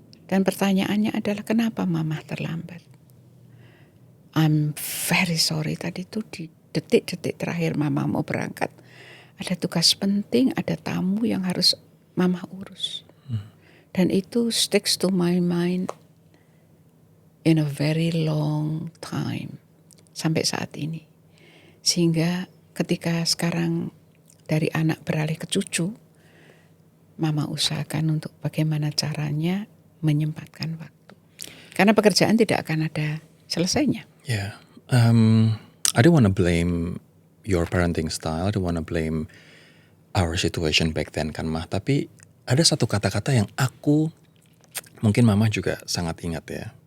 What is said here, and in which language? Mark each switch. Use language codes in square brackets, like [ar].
[id] Dan pertanyaannya adalah, kenapa mama terlambat? I'm very sorry, tadi itu di detik-detik terakhir mama mau berangkat. Ada tugas penting, ada tamu yang harus mama urus. [en] Dan itu sticks to my mind in a very long time. [id] Sampai saat ini. Sehingga ketika sekarang dari anak beralih ke cucu, mama usahakan untuk bagaimana caranya menyempatkan waktu. Karena pekerjaan tidak akan ada selesainya. [en] Yeah. I don't want to blame your parenting style. I don't want to blame our situation back then kan Mah. [id] Tapi ada satu kata-kata yang aku, mungkin Mama juga sangat ingat ya.